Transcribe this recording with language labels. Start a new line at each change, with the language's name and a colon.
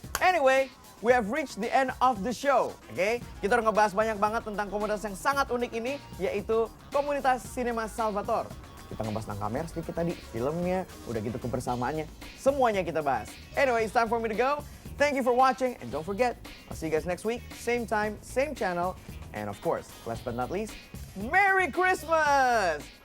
English: Anyway, we have reached the end of the show.
Indonesian: Oke, kita udah ngebahas banyak banget tentang komunitas yang sangat unik ini, yaitu komunitas Cinema Salvator. Kita ngebahas tentang kamera sedikit tadi, filmnya, udah gitu kebersamaannya, semuanya kita bahas.
English: Anyway, it's time for me to go. Thank you for watching, and don't forget, I'll see you guys next week, same time, same channel. And of course, last but not least, Merry Christmas!